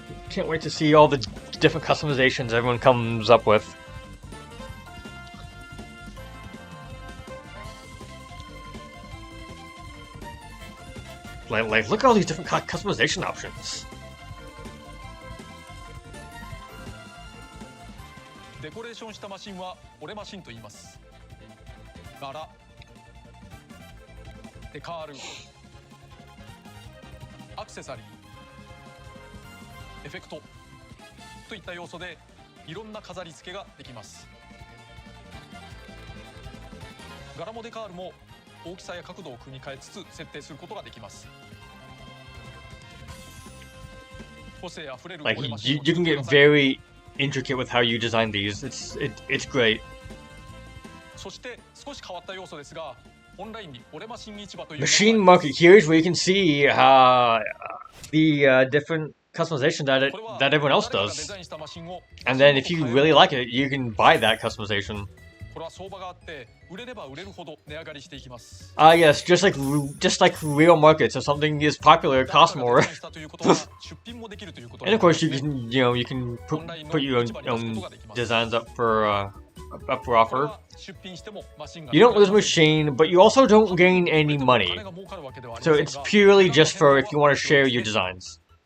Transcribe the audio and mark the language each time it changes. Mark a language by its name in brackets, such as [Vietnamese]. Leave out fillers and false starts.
[English] Can't wait to see all the different customizations everyone comes up with. Like, look at all these different customization options. [Japanese] デコレーションしたマシンは俺マシンと言います。柄、デカール、アクセサリー、エフェクトといった要素でいろんな飾り付けができます。柄もデカールも大きさや角度を組み替えつつ設定することができます。 [English] Like you can get very intricate with how you design these. It's great. [Japanese] そして少し変わった要素ですが、オンラインに俺マシン市場という [English] Machine market. Here's where you can see the different customization that everyone else does. And then if you really like it, you can buy that customization. [Japanese] これは相場があって売れれば売れるほど値上がりしていきます。 [English] Yes, just like real markets. If something is popular, it costs more. And of course, you can put your own designs up for offer. You don't lose machine, but you also don't gain any money. So it's purely just for if you want to share your designs.